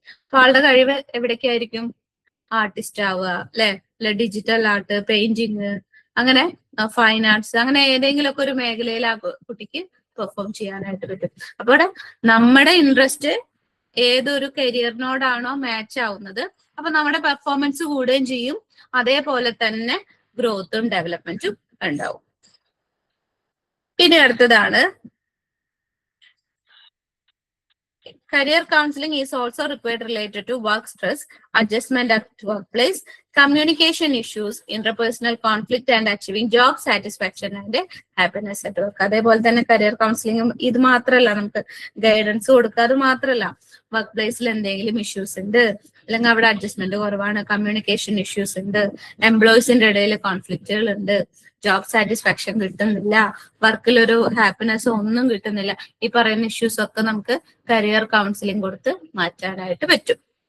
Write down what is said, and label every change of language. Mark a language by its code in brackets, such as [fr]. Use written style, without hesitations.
[ml] അപ്പൊ ആളുടെ കഴിവ് എവിടേക്കായിരിക്കും, ആർട്ടിസ്റ്റ് ആവുക അല്ലെ, ഡിജിറ്റൽ ആർട്ട്, പെയിന്റിങ്, അങ്ങനെ ഫൈൻ ആർട്സ്, അങ്ങനെ ഏതെങ്കിലും ഒക്കെ ഒരു മേഖലയിൽ ആ കുട്ടിക്ക് പെർഫോം ചെയ്യാനായിട്ട് പറ്റും. അപ്പൊ ഇവിടെ നമ്മുടെ ഇൻട്രസ്റ്റ് ഏതൊരു കരിയറിനോടാണോ മാച്ച് ആവുന്നത്, അപ്പൊ നമ്മുടെ പെർഫോമൻസ് കൂടുകയും ചെയ്യും. അതേപോലെ തന്നെ ഗ്രോത്തും ഡെവലപ്മെന്റും ഉണ്ടാവും. ഇനി അടുത്തതാണ് [en] career counseling is also required related to work stress, adjustment at workplace, communication issues, interpersonal conflict and achieving job satisfaction and happiness at work. [ml] അതേപോലെ തന്നെ കരിയർ കൗൺസിലിംഗും ഇത് മാത്രമല്ല, നമുക്ക് ഗൈഡൻസ് കൊടുക്കുക. അത് മാത്രമല്ല, വർക്ക് പ്ലേസിൽ എന്തെങ്കിലും ഇഷ്യൂസ് ഉണ്ട്, അല്ലെങ്കിൽ അവിടെ അഡ്ജസ്റ്റ്മെന്റ് കുറവാണ്, കമ്മ്യൂണിക്കേഷൻ ഇഷ്യൂസ് ഉണ്ട്, എംപ്ലോയീസിന്റെ ഇടയിൽ കോൺഫ്ലിക്റ്റുകൾ ഉണ്ട്, ജോബ് സാറ്റിസ്ഫാക്ഷൻ കിട്ടുന്നില്ല, വർക്കിലൊരു ഹാപ്പിനെസ് ഒന്നും കിട്ടുന്നില്ല, ഈ പറയുന്ന ഇഷ്യൂസ് ഒക്കെ നമുക്ക് കരിയർ കൗൺസിലിംഗ് കൊടുത്ത് മാറ്റാനായിട്ട് പറ്റും.